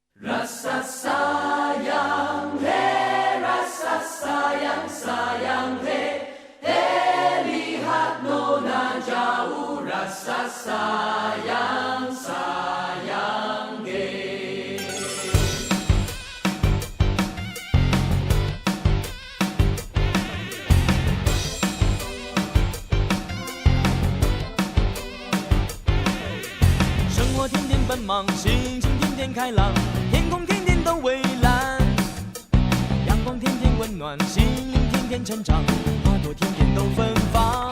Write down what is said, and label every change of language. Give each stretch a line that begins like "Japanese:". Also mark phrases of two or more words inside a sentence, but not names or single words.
Malay: Rasa sayang he, rasa sayang sayang he, lihat nona jauh rasa sayang sayang he.
Chinese: 生活天天奔忙，心情天天开朗，天空天天都蔚蓝，阳光天天温暖，心灵天天成长，花朵天天都芬芳。